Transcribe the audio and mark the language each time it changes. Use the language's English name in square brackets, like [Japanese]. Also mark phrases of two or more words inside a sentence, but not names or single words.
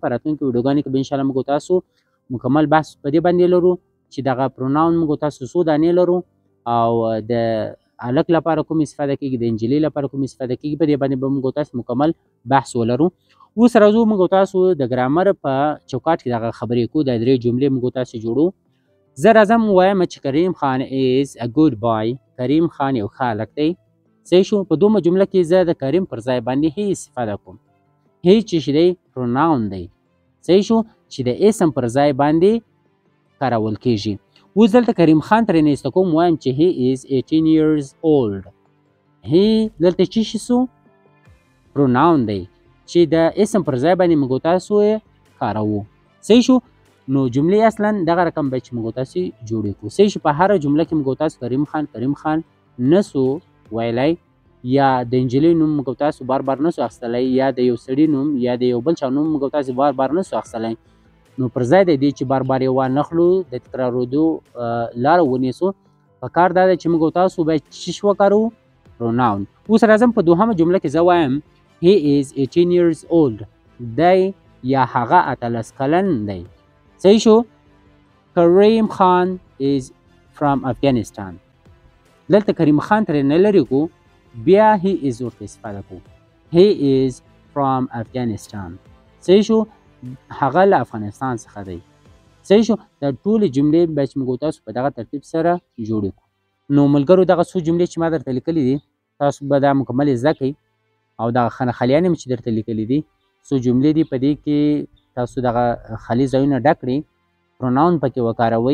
[Pashto] په راتلونکي ویډیوګانو کې به انشاءالله موږ تاسو مکمل بحث په دې باندې لرو چې دغه پروناون موږ تاسو څو دانې لرو او د هلک لپاره کوم استفاده کېږي، د نجلۍ لپاره کوم استفاده کېږي. په دې باندې به موږ تاسو مکمل بحث ولرو. اوس راځو موږ تاسو د ګرامر په چوکاټ کې دغه خبرې کوو. دا درې جملې موږ تاسو جوړو. زه راځم وایم چې کریم خان [English] is a good boy. [Pashto] کریم خان یو ښه هلک دی. صحیح شو. په دومره جمله کې زه د کریم پر ځای باندې هی استفاده کوم. هی چې دی پروناون دی. صحیح شو، چې د اسم پر ځای باندې کارول کېږي. اوس دلته کریم خان ترېنه ایسته کوم، وایم چې [English] he is 18 years old. [Pashto] هی دلته څه شي سو؟ پروناون دی چې د اسم پر ځای باندې موږ تاسو یې کاروو. صحیح شو. نو جملې اصلا دغه رقم به چې موږ تاسو جوړې کړو. صحیح شو. په هره جمله کې موږ تاسو کریم خان نسو ویلی، یا د نجلۍ نوم موږ تاسو بار بار نسو اخیستلی، یا د یو سړي نوم یا د یو بل چا نوم موږ تاسو بار بار نسو اخیستلی. نو پر ځای د دې چې بار بار یې وانخلو، د تکرارېدو لاره ونیسو، په کار دا ده چې موږ تاسو باید څه شي وکاروو؟ پروناون. اوس راځم په دوهمه جمله کې زه وایم [English] he is 18 years old. [Pashto] دی یا هغه 18 کلن دی. صحیح شو. کریم خان [English] is from [Pashto] افغانستان. دلته کریم خان ترې نه لرې کو، بیا [English] he is [Pashto] ورته استفاده کو. [English] he is from افغانستان. [Pashto] صحیح شو. هغه له افغانستان څخه دی. صحیح شو. دا ټولې جملې باید چې موږ تاسو په دغه ترتیب سره جوړې کړو. نو ملګرو دغه څو جملې چې ما درته لیکلي دي، تاسو به دا مکمل زده کړئ. او دغه خلیانې مې چې درته لیکلي دي څو جملې دي، په دې کې تاسو دغه خالي ځایونه ډک کړئ، پروناون پکې وکاروئ.